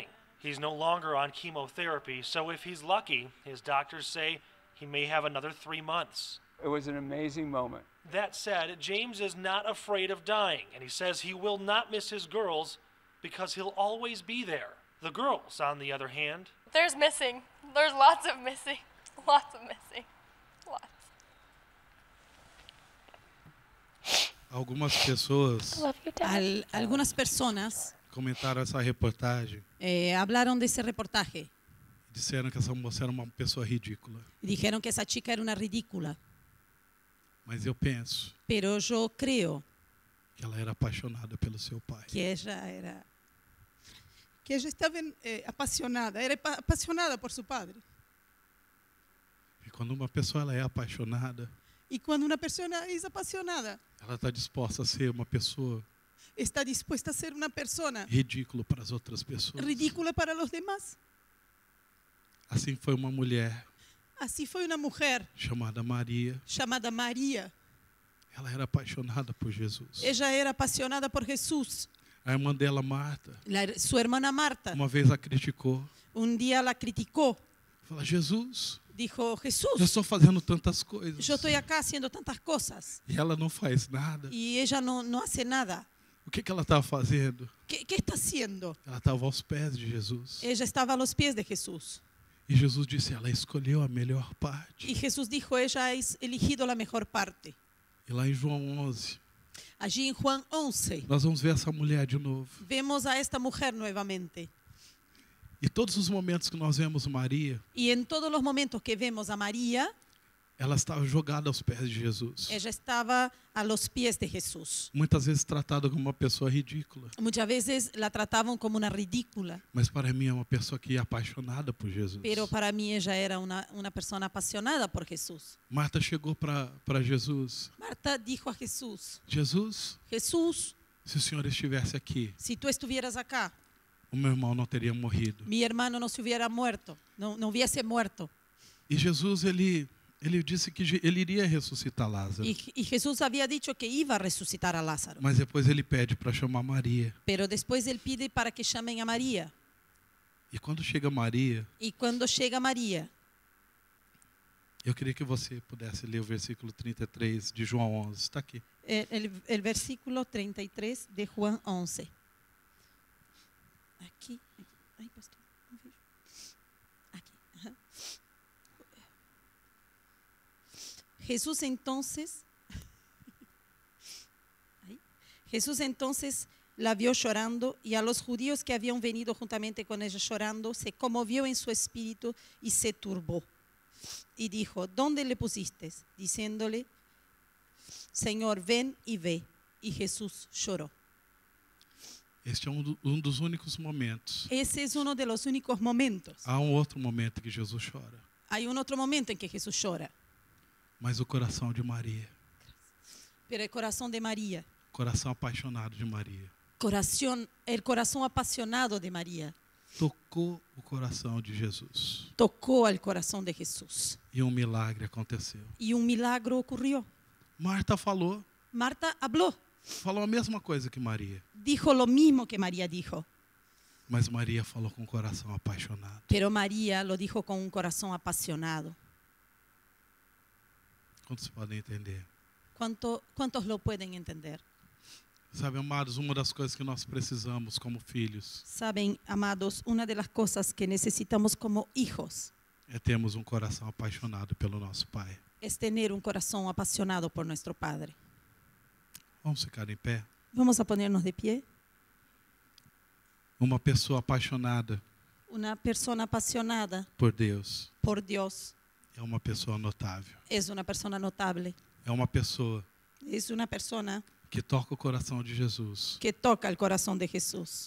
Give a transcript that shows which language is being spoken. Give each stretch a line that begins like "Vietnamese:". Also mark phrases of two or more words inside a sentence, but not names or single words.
English: He's no longer on chemotherapy, so if he's lucky, his doctors say he may have another 3 months. It was an amazing moment. That said, James is not afraid of dying, and he says he will not miss his girls because he'll always be there. The girls, on the other hand, There's missing. There's lots of missing. Lots of missing. Lots.
Portuguese: Algumas pessoas
English: Love you, Dad.
Spanish: Algunas personas
Portuguese: comentaram essa reportagem
Spanish: hablaron de ese reportaje
Portuguese: e disseram que essa moça era uma pessoa ridícula.
Spanish: y dijeron que esa chica era una ridícula.
Portuguese: Mas eu penso
Spanish: Pero yo creo
Portuguese: que ela era apaixonada pelo seu pai.
Spanish: que ella estaba apasionada, era apasionada por su padre.
Portuguese: E quando uma pessoa ela é apaixonada,
Spanish: Y cuando una persona es apasionada,
Portuguese: ela está disposta a ser uma pessoa
Spanish: está dispuesta a ser una persona
Portuguese: ridícula para as outras pessoas.
Spanish: ridícula para los demás.
Portuguese: Assim foi uma mulher
Spanish: Así fue una mujer
Portuguese: chamada Maria.
Spanish: llamada María.
Portuguese: Ela era apaixonada por Jesus.
Spanish: Ella era apasionada por Jesús.
Portuguese: A irmã dela, Marta,
Spanish: Su hermana Marta
Portuguese: uma vez a criticou.
Spanish: un día la criticó.
Portuguese: Fala, Jesus,
Spanish: Dijo,
Portuguese: eu
Spanish: Jesús,
Portuguese: estou fazendo tantas coisas.
Spanish: yo estoy acá haciendo tantas cosas
Portuguese: E ela não faz nada.
Spanish: y ella no hace nada.
Portuguese: O que ela estava fazendo?
Spanish: ¿Qué está haciendo?
Portuguese: Ela estava aos pés de Jesus.
Spanish: Ella estaba a los pies de Jesús.
Portuguese: E Jesus disse, ela escolheu a melhor parte.
Spanish: Y Jesús dijo, ella ha elegido la mejor parte.
Portuguese: E lá em João 11,
Spanish: Allí en Juan 11
Portuguese: nós vamos ver essa mulher de novo.
Spanish: vemos a esta mujer nuevamente.
Portuguese: E todos os momentos que nós vemos Maria,
Spanish: Y en todos los momentos que vemos a María,
Portuguese: ela estava jogada aos pés de Jesus.
Spanish: ella estaba a los pies de Jesús.
Portuguese: Muitas vezes tratada como uma pessoa ridícula.
Spanish: Muchas veces la trataban como una ridícula,
Portuguese: Mas para mim é uma pessoa que é apaixonada por Jesus.
Spanish: pero para mí ella era una persona apasionada por Jesús.
Portuguese: Marta chegou para Jesus.
Spanish: Marta dijo a Jesús,
Portuguese: Jesus,
Spanish: Jesús,
Portuguese: se o Senhor estivesse aqui,
Spanish: si tú estuvieras acá,
Portuguese: o meu irmão não teria morrido.
Spanish: mi hermano no se hubiera muerto, no hubiese muerto.
Portuguese: E Jesus, ele disse que ele iria ressuscitar Lázaro.
Spanish: Y Jesús había dicho que iba a resucitar a Lázaro.
Portuguese: Mas depois ele pede para chamar Maria.
Spanish: Pero después él pide para que llamen a María.
Portuguese: E quando chega Maria,
Spanish: Y cuando llega María,
Portuguese: Eu queria que você pudesse ler o versículo 33 de João 11. Está aqui.
Spanish: El versículo 33 de Juan 11. Aquí. Ay, pastor, no veo. Aquí. Ajá. Jesús entonces la vio llorando, y a los judíos que habían venido juntamente con ella llorando, se conmovió en su espíritu y se turbó. Y dijo: ¿Dónde le pusiste? Diciéndole: Señor, ven y ve. Y Jesús lloró.
Portuguese: Este é dos únicos momentos.
Spanish: Ese es uno de los únicos momentos.
Portuguese: Há outro momento que Jesus chora.
Spanish: Hay un otro momento en que Jesús llora.
Portuguese: Mas o coração de Maria,
Spanish: Pero el corazón de María,
Portuguese: coração apaixonado de Maria,
Spanish: el corazón apasionado de María,
Portuguese: tocou o coração de Jesus.
Spanish: tocó al corazón de Jesús.
Portuguese: E um milagre aconteceu.
Spanish: Y un milagro ocurrió.
Portuguese: Marta falou
Spanish: Marta habló,
Portuguese: a mesma coisa que Maria.
Spanish: dijo lo mismo que María dijo.
Portuguese: Mas Maria falou com o coração apaixonado.
Spanish: Pero María lo dijo con un corazón apasionado.
Portuguese: Quantos podem entender?
Spanish: ¿Cuántos lo pueden entender?
Portuguese: Sabe, amados, uma das coisas que nós precisamos como filhos
Spanish: Saben, amados, una de las cosas que necesitamos como hijos
Portuguese: é termos um coração apaixonado pelo nosso Pai.
Spanish: es tener un corazón apasionado por nuestro Padre.
Portuguese: Vamos ficar em pé?
Spanish: Vamos a ponernos de pie.
Portuguese: Uma pessoa apaixonada
Spanish: Una persona apasionada
Portuguese: por Deus
Spanish: por Dios
Portuguese: é uma pessoa notável.
Spanish: es una persona notable.
Portuguese: É uma pessoa
Spanish: Es una persona
Portuguese: que toca o coração de Jesus
Spanish: que toca el corazón de Jesús